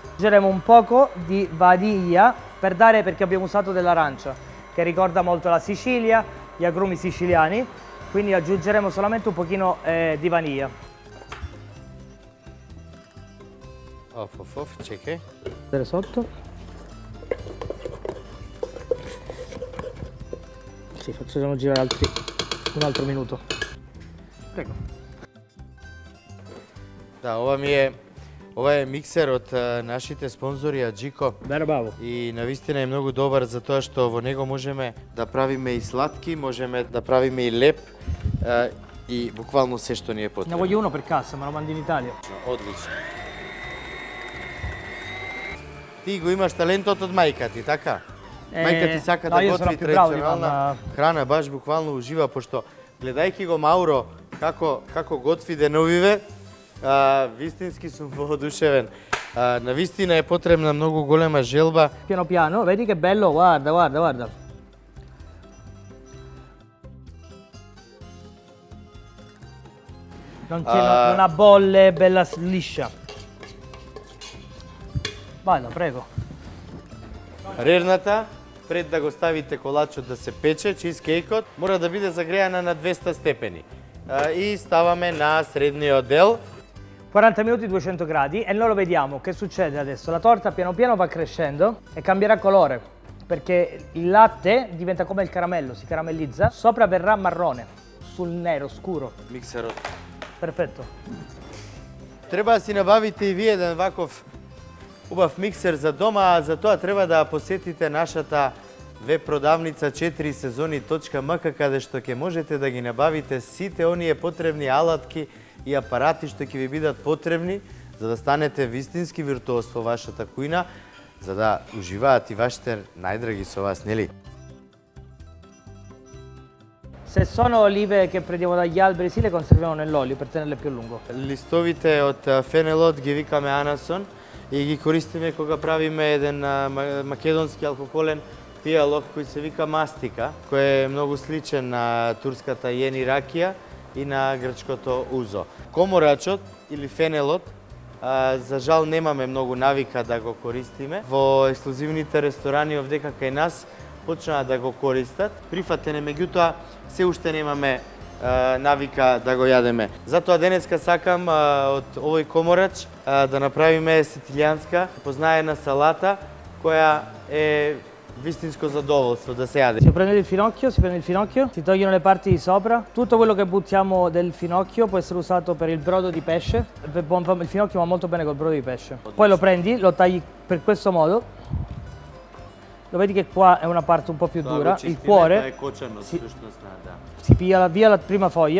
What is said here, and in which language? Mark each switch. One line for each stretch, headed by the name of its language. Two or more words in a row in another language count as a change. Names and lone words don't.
Italian: Aggiungeremo un poco di vaniglia perché abbiamo usato dell'arancia, che ricorda molto la Sicilia, gli agrumi siciliani, quindi aggiungeremo solamente un pochino di vaniglia.
Macedonian: Čekaj.
Italian: Vedere sotto. Sì, facciamo girare un altro minuto. Prego.
Macedonian: Да, ова е миксер од нашите спонзори Аджико. Браво. И навистина е многу добар затоа што во него можеме да правиме и сладки, можеме да правиме и леп и буквално се што ни е
Italian: Ne
Macedonian: потребно.
Italian: voglio uno per casa, me lo mandi in Italia.
Macedonian: Одлично. Ти го имаш талентот од мајка ти, така? Мајка ти сака да
Italian: io sono
Macedonian: готви
Italian: più bravo di
Macedonian: традиционална
Italian: mamma.
Macedonian: храна, баш буквално ужива, пошто гледајќи го Мауро како готви деновиве, вистински сум воодушевен. Навистина е потребна многу голема желба.
Italian: Piano piano, vedi che bello, guarda, guarda, guarda. Non ha bolle, è bella liscia. Vada, prego.
Macedonian: Рерната, пред да го ставите колачот да се пече, чизкејкот, мора да биде загреана на 200 степени. И ставаме на средниот дел.
Italian: 40 minuti 200 gradi e noi lo vediamo che succede adesso. La torta piano piano va crescendo e cambierà colore perché il latte diventa come il caramello, si caramellizza, sopra verrà marrone, sul nero, scuro.
Macedonian: Миксерот.
Italian: Perfetto.
Macedonian: Треба да си набавите и вие еден ваков убав миксер за дома, а за тоа треба да посетите нашата веб продавница 4сезони.mk каде што ќе можете да ги набавите сите оние потребни алатки и апарати што ќе ви бидат потребни за да станете вистински виртуоз во вашата кујна, за да уживаат и вашите најдраги со вас, нели?
Italian: Se sono olive che prendiamo dagli alberi, sì, le conserviamo nell'olio per tenerle più a lungo.
Macedonian: Листовите од фенелот ги викаме анасон и ги користиме кога правиме еден македонски алкохолен пијалок кој се вика мастика, кој е многу сличен на турската јени ракија и на грчкото узо. Коморачот или фенелот, за жал немаме многу навика да го користиме. Во ексклузивните ресторани овдека кај нас почнаа да го користат. Прифатен е, меѓутоа се уште немаме навика да го јадеме. Затоа денеска сакам од овој коморач да направиме сицилијанска познаена салата која е вистинско задоволство да се јаде.
Italian: Si prende il finocchio, si tolgono le parti di sopra. Tutto quello che buttiamo del finocchio può essere usato per il brodo di pesce. Il finocchio va molto bene col brodo di pesce. Poi lo prendi, lo tagli per questo modo. Lo vedi che qua è una parte un po' più dura, il cuore si piglia via la prima foglia.